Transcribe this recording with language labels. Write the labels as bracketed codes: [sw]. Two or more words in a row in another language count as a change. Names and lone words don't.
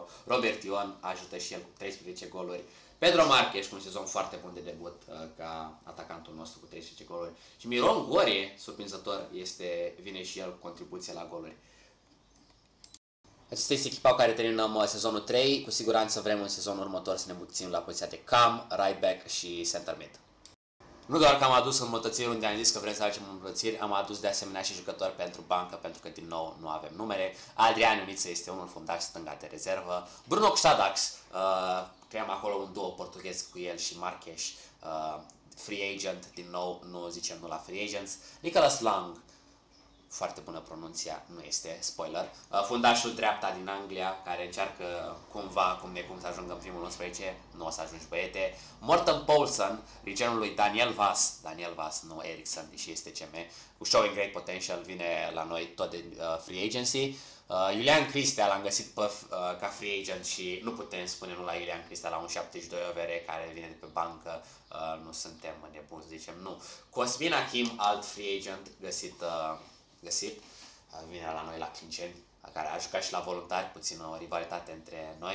[ro] Robert Ion ajută și el cu 13 goluri. Pedro Marques cu un sezon foarte bun de debut ca atacantul nostru cu 13 goluri. Și Miron Gorie, surprinzător, vine și el cu contribuție la goluri. Acesta este echipa cu care terminăm sezonul 3. Cu siguranță vrem în sezonul următor să ne îmbunătățim la poziția de cam, [en] right back și center mid. [ro] Nu doar că am adus îmbunătățiri unde am zis că vrem să facem îmbunătățiri, am adus de asemenea și jucători pentru bancă, pentru că din nou nu avem numere. Adrian Ioniță este unul fundaș stânga de rezervă. Bruno Xadax, creăm acolo un duo portughez cu el și Marques, [en] free agent, [ro] din nou nu zicem nu la [en] free agents. [ro] Nicolas Lang, foarte bună pronunția, nu este, spoiler. Fundașul dreapta din Anglia, care încearcă cumva, cum să ajungă în primul 11, nu o să ajungi băiete. Morten Poulsen, regenul lui Daniel Vass, nu Ericsson, deși este CM, cu [en] showing great potential, [ro] vine la noi tot de [en] free agency. [ro] Iulian Cristea l-am găsit ca [en] free agent [ro] și nu putem spune nu la Iulian Cristea la un 72 OVR care vine de pe bancă, nu suntem nebuni să zicem nu. Cosmin Achim, alt [en] free agent [ro] găsit, vine la noi la Clinceni, care a jucat și la Voluntari, puțin o rivalitate între noi.